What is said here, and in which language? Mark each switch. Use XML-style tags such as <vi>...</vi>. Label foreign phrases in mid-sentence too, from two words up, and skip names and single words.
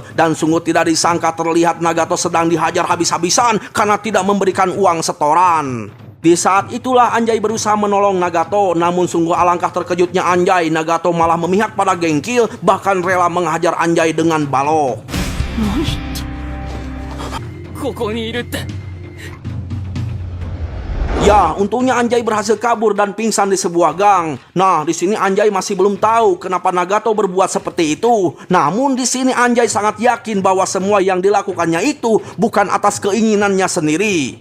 <id>Dan sungguh tidak disangka terlihat Nagato sedang dihajar habis-habisan karena tidak memberikan uang setoran. Di saat itulah Anjay berusaha menolong Nagato. Namun sungguh alangkah terkejutnya Anjay, Nagato malah memihak pada geng Kill, bahkan rela menghajar Anjay dengan balok.</id> <ja>ここにいるって。</ja> <id>Ya, untungnya Anjay berhasil kabur dan pingsan di sebuah gang. Nah, di sini Anjay masih belum tahu kenapa Nagato berbuat seperti itu. Namun di sini Anjay sangat yakin bahwa semua yang dilakukannya itu bukan atas keinginannya sendiri.</id>